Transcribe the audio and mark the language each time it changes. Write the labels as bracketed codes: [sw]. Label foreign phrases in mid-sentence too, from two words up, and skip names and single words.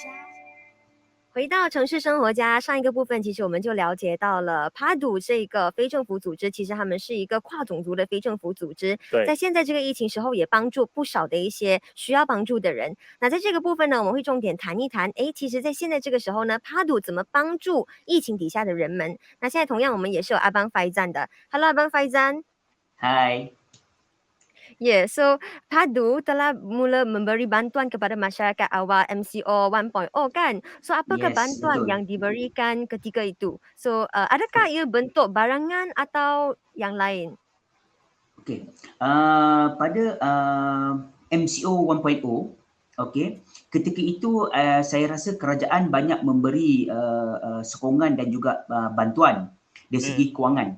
[zh] 回到城市生活家，上一个部分其实我们就了解到了 PADU 这个非政府组织，其实他们是一个跨种族的非政府组织，在现在这个疫情时候也帮助不少的一些需要帮助的人。那在这个部分呢，我们会重点谈一谈，其实在现在这个时候呢 ，PADU 怎么帮助疫情底下的人们。那现在同样我们也是有阿邦 Faizan 的 [ms] ，Hello 阿邦 Faizan。Hi。 [en] Yeah, so [ms] PADU telah mula memberi bantuan kepada masyarakat awal MCO 1.0 kan? So apakah bantuan yang diberikan ketika itu? So adakah ia bentuk barangan atau yang lain? Okay, pada MCO 1.0, okay, ketika itu saya rasa kerajaan banyak memberi sokongan dan juga bantuan dari segi kewangan.